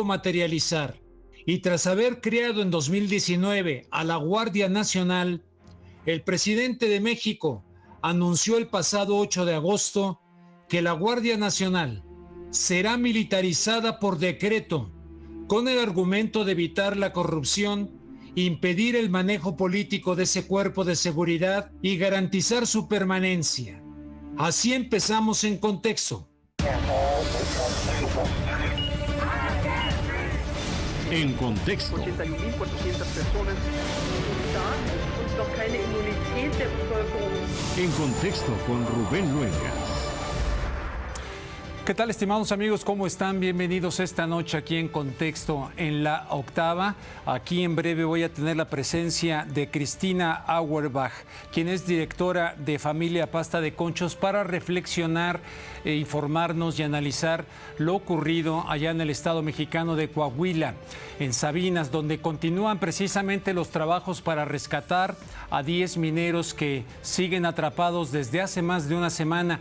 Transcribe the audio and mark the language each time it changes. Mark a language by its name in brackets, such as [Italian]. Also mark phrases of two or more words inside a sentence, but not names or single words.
[Spanish] materializar, y tras haber creado en 2019 a la Guardia Nacional, el presidente de México anunció el pasado 8 de agosto que la Guardia Nacional será militarizada por decreto, con el argumento de evitar la corrupción, impedir el manejo político de ese cuerpo de seguridad y garantizar su permanencia. Así empezamos en contexto. En contexto. [German] 81.400 personas und noch keine Immunität der Bevölkerung. [Spanish] En contexto con Rubén Luengas. ¿Qué tal, estimados amigos? ¿Cómo están? Bienvenidos esta noche aquí en Contexto en la octava. Aquí en breve voy a tener la presencia de Cristina Auerbach, quien es directora de Familia Pasta de Conchos, para reflexionar, informarnos y analizar lo ocurrido allá en el estado mexicano de Coahuila, en Sabinas, donde continúan precisamente los trabajos para rescatar a 10 mineros que siguen atrapados desde hace más de una semana.